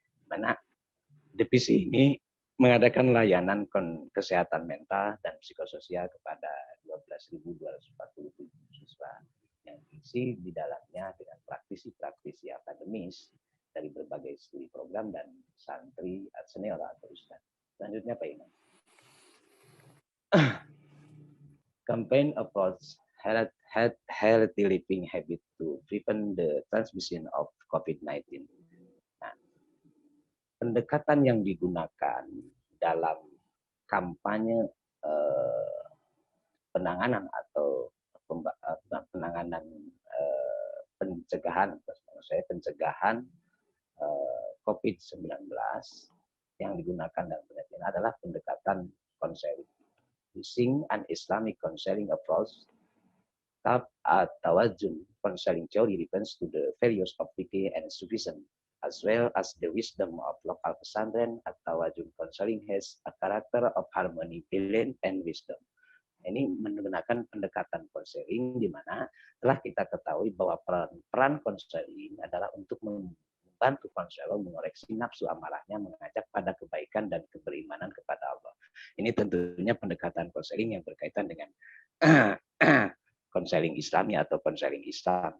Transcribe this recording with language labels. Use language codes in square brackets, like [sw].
[id] Mana divisi ini mengadakan layanan kesehatan mental dan psikososial kepada 12.247 siswa yang diisi di dalamnya dengan praktisi-praktisi akademis dari berbagai studi program dan santri senior atau ustaz. Selanjutnya Pak Iman. [en] Campaign approach healthy living habit to prevent the transmission of COVID-19. [id] Nah, pendekatan yang digunakan dalam kampanye penanganan atau penanganan pencegahan, pencegahan COVID-19 yang digunakan dalam penelitian adalah pendekatan konseling. [en] Using an Islamic counseling approach, Tawajun counseling theory depends to the various of fikih and Sufism, as well as the wisdom of local pesantren. Tawajun counseling has a character of harmony, balance, and wisdom. [id] Ini menggunakan pendekatan konseling di mana telah kita ketahui bahwa peran konseling adalah untuk membantu konselor mengoreksi nafsu amarahnya, mengajak pada kebaikan dan keberimanan kepada Allah. Ini tentunya pendekatan konseling yang berkaitan dengan konseling Islami atau konseling Islam.